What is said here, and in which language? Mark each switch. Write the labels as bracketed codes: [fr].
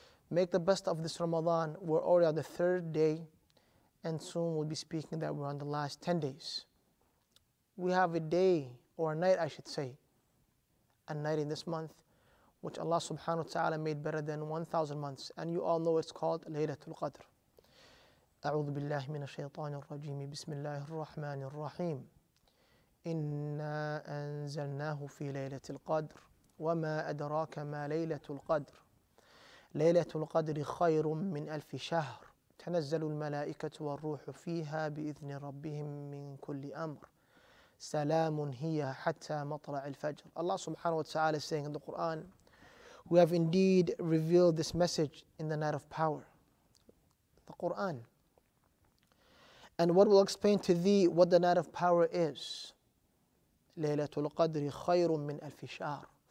[en] Make the best of this Ramadan. We're already on the 3rd day, and soon we'll be speaking that we're on the last 10 days. We have a day, or a night I should say, a night in this month, which Allah subhanahu wa ta'ala made better than 1,000 months. And you all know it's called Laylatul Qadr. [ar] أعوذ بالله من الشيطان الرجيم بسم الله الرحمن الرحيم إنا أنزلناه في ليلة القدر وما أدراك ما ليلة القدر ليلة القدر خير من 1000 شهر تنزل الملائكة والروح فيها بإذن ربهم من كل أمر سلام هي حتى مطلع الفجر. [en] Allah subhanahu wa ta'ala is saying in the Qur'an, we have indeed revealed this message in the night of power, the Qur'an. And what will explain to thee what the night of power is? [ar] Laylatul Qadri khayrun min 1000 shahr.